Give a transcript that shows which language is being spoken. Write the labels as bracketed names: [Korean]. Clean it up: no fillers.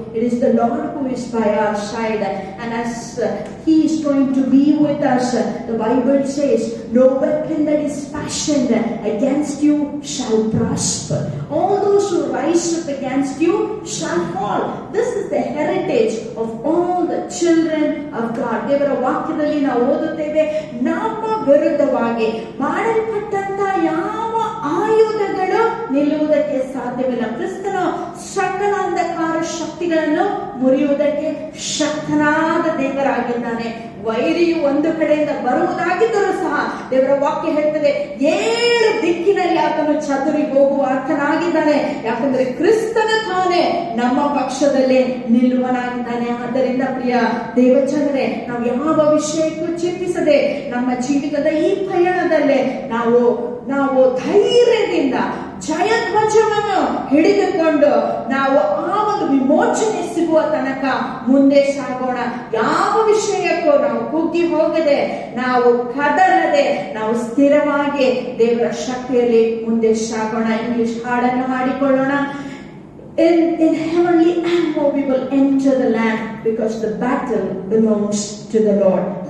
[English] It is the Lord who is by our side. And as He is going to be with us, the Bible says, no weapon that is fashioned against you shall prosper. All those who rise up against you shall fall. This is the heritage of all the children of God. [Kannada] ದೇವರ ವಾಕ್ಯದಲ್ಲಿ ನಾವು ಓದುತ್ತೇವೆ, ನಮ್ಮ ವಿರುದ್ಧವಾಗಿ ಮಾಡಲ್ಪಟ್ಟಂತ ಯಾವ ಆಯುಧಗಳು ನಿಲ್ಲುವುದಕ್ಕೆ ಸಾಧ್ಯವಿಲ್ಲ. ಕ್ರಿಸ್ತನು ಸಕಲ ಅಂಧಕಾರ ಶಕ್ತಿಗಳನ್ನು ಮುರಿಯುವುದಕ್ಕೆ ಶಕ್ತನಾದ ದೇವರಾಗಿದ್ದಾನೆ. ವೈರಿಯು ಒಂದು ಕಡೆಯಿಂದ ಬರುವುದಾಗಿದ್ದರೂ ಸಹ ದೇವರ ವಾಕ್ಯ ಹೇಳ್ತದೆ 7 ದಿಕ್ಕಿನಲ್ಲಿ ಆತನು ಚದುರಿ ಹೋಗುವ ಆತನಾಗಿದ್ದಾನೆ. ಯಾಕಂದ್ರೆ ಕ್ರಿಸ್ತನ ತಾನೇ ನಮ್ಮ ಪಕ್ಷದಲ್ಲಿ ನಿಲ್ಲುವನಾಗಿದ್ದಾನೆ. ಆದ್ದರಿಂದ ಪ್ರಿಯ ದೇವಜನರೇ, ನಾವು ಯಾವ ವಿಷಯಕ್ಕೂ ಚಿಂತಿಸದೆ ನಮ್ಮ ಜೀವಿತದ ಈ ಪಯಣದಲ್ಲೇ ನಾವು ಧೈರ್ಯದಿಂದ ಜಯಧ್ವಜವನ್ನು ಹಿಡಿದುಕೊಂಡು ನಾವು ಆ ಒಂದು ವಿಮೋಚನೆ ಸಿಗುವ ತನಕ ಮುಂದೆ ಸಾಗೋಣ. ಯಾವ ವಿಷಯಕ್ಕೂ ನಾವು ಕುಗ್ಗಿ ಹೋಗದೆ, ನಾವು ಕದಲದೆ, ನಾವು ಸ್ಥಿರವಾಗಿ ದೇವರ ಶಕ್ತಿಯಲ್ಲಿ ಮುಂದೆ ಸಾಗೋಣ. ಇಂಗ್ಲಿಷ್ ಹಾಡನ್ನು ಹಾಡಿಕೊಳ್ಳೋಣ. [English] In heavenly ammo we will enter the land, because the battle belongs to the Lord.